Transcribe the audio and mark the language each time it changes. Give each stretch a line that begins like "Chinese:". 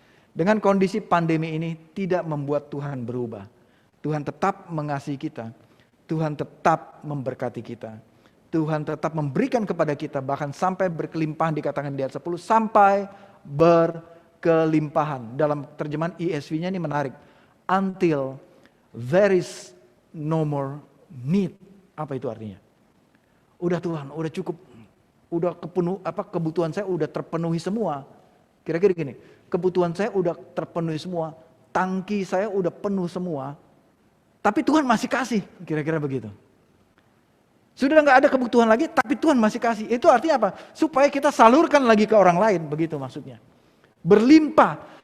Indonesian: Dengan kondisi pandemi ini tidak membuat Tuhan berubah. Tuhan tetap mengasihi kita. Tuhan tetap memberkati kita. Tuhan tetap memberikan kepada kita, bahkan sampai berkelimpahan, dikatakan di ayat 10, sampai berkelimpahan. Dalam terjemahan ESV-nya ini menarik.
English: Until there is no more need.
Indonesian: Apa itu artinya? Udah Tuhan, udah cukup. Udah kebutuhan saya udah terpenuhi semua. Kira-kira gini, kebutuhan saya udah terpenuhi semua. Tangki saya udah penuh semua. Tapi Tuhan masih kasih, kira-kira begitu. Sudah nggak ada kebutuhan lagi, tapi Tuhan masih kasih. Itu artinya apa? Supaya kita salurkan lagi ke orang lain, begitu maksudnya. Berlimpah.